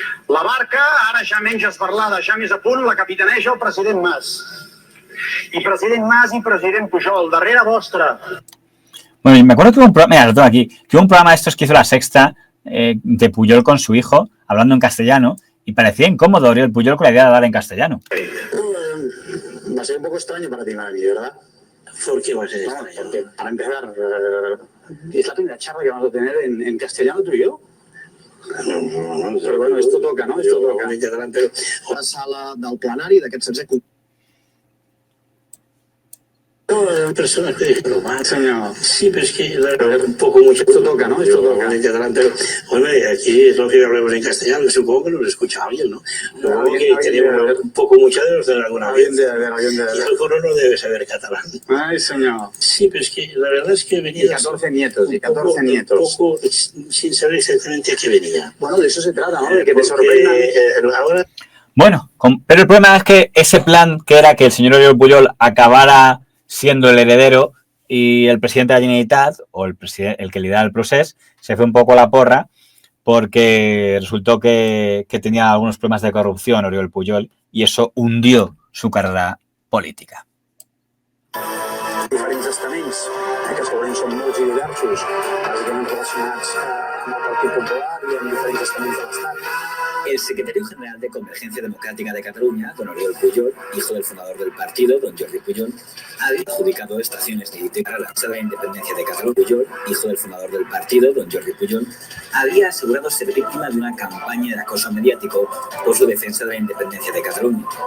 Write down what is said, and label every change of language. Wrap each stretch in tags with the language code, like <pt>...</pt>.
<ca>La barca, ara ja menys esbarlada, ja més a punt, la capitaneja el president Mas. I president Mas i president Pujol, darrere vostra.</ca> <es>Bueno, me acuerdo que hubo un programa, mira, lo tengo aquí, que hubo un programa de estos que hizo La Sexta de Pujol con su hijo, hablando en castellano, y parecía incómodo Oriol Pujol con la idea de hablar en castellano. Va a ser un poco extraño para ti, Mari, ¿verdad? ¿Por qué va a ser extraño? Porque, para empezar, es la primera charla que vamos a tener en castellano tú y yo. No, Però bueno, esto toca, no? Esto toca.</es> <ca>La sala del plenari d'aquest 16è</ca> <es>Personas que dijeron, Señor. sí, pero es que un poco mucho. Esto toca, ¿no? Esto toca. Hombre, aquí es lógico que hablemos en castellano, supongo que nos escucha alguien, ¿no? Luego que tenemos un poco mucha de los alguna vez. Y alguno no debe saber catalán. Ay, señor. Sí, pero es que la verdad es que venía... Y 14 nietos, y 14 nietos. Un poco sin saber exactamente a qué venía. Bueno, de eso se trata, ¿no? De que te sorprendan. Ahora... Bueno, pero el problema es que ese plan que era que el señor Oriol Pujol acabara siendo el heredero y el presidente de la Generalitat, o el que lidera el procés, se fue un poco a la porra porque resultó que tenía algunos problemas de corrupción Oriol Pujol y eso hundió su carrera política.</es> <ca>Diferents estaments, que segurament són molts i diversos, bàsicament relacionats amb el Partit Popular i amb diferents estaments de l'Estat.</ca> <es>El secretario general de Convergencia Democrática de Cataluña, don Oriol Pujol, hijo del fundador del partido, don Jordi Pujol, había adjudicado estaciones de ITV a la Casa de la Independencia de Cataluña. Pujol, hijo del fundador del partido, don Jordi Pujol, había asegurado ser víctima de una campaña de acoso mediático por su defensa de la independencia de Cataluña.</es>